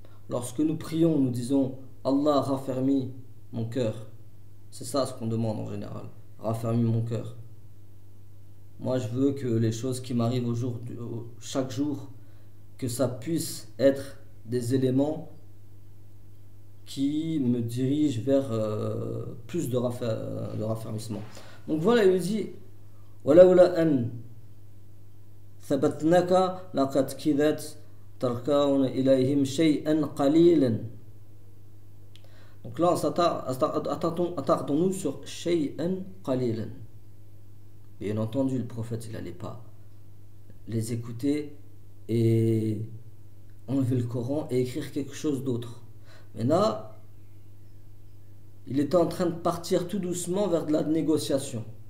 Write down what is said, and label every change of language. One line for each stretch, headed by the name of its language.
French: Lorsque nous prions, nous disons Allah raffermis mon cœur, c'est ça ce qu'on demande en général, raffermis mon cœur. Moi, je veux que les choses qui m'arrivent chaque jour, que ça puisse être des éléments qui me dirigent vers plus de raffermissement. Donc voilà, il dit
Arabic: وَلَوْلَا أَنْ ثَبَتْنَاكَ لَقَدْ كِدَتْ تَرْكَوْنَ إِلَيْهِمْ شَيْئًا قَلِيلًا.
French: Donc là, attardons-nous sur
Arabic: شَيْئًا قَلِيلًا.
French: Bien entendu, le prophète, il n'allait pas les écouter et enlever le Coran et écrire quelque chose d'autre. Mais là, il était en train de partir tout doucement vers de la négociation.